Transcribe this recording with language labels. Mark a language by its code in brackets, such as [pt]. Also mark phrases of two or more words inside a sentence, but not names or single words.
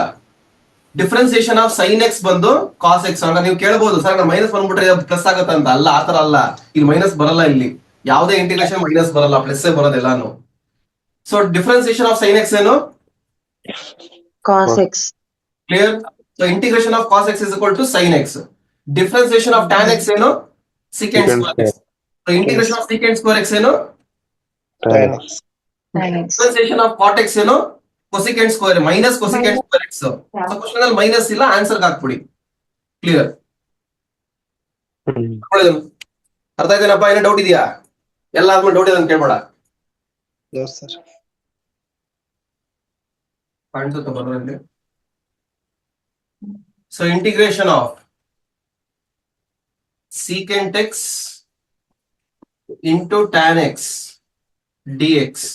[en] differentiation of sin x ಬಂದು cos x. [kn] ಆಗ ನೀವು ಕೇಳಬಹುದು, ಸರ್ ಮೈನಸ್ ಬಂದ್ಬಿಟ್ರೆ ಪ್ಲಸ್ ಆಗತ್ತೆ ಅಂತ. ಅಲ್ಲ, ಆತರ ಅಲ್ಲ. ಇಲ್ಲಿ ಮೈನಸ್ ಬರಲ್ಲ. ಇಲ್ಲಿ ಯಾವುದೇ [en] integration minus [kn] ಬರಲ್ಲ, ಪ್ಲಸ್ ಬರೋದೆಲ್ಲಾನು. [en] so differentiation of sin x ಏನು? Cos x. Clear? So integration of cos x is equal to sin x. differentiation of tan x ಏನು? secant square x. so integration of secant square x ಏನು? tan x. differentiation of cot x ಏನು? cosecant square minus cosecant square x. so question [kn] ಅಲ್ಲಿ ಮೈನಸ್ ಇಲ್ಲ, ಆನ್ಸರ್ ಹಾಕ್ಬಿಡಿ. ಕ್ಲಿಯರ್? ಅರ್ಥ ಆಯ್ತೇನಪ್ಪ? ಏನೋ ಡೌಟ್ ಇದೆಯಾ? ಎಲ್ಲ ಆದ್ಮೇಲೆ ಡೌಟ್ ಇದೆ ಅಂತ ಕೇಳ್ಬೇಡ. [en] Yes, sir. [kn] ಕಾಣಿಸುತ್ತೆ ಬರೋದ್ರಲ್ಲಿ. [en] so integration of secant x into tan x dx.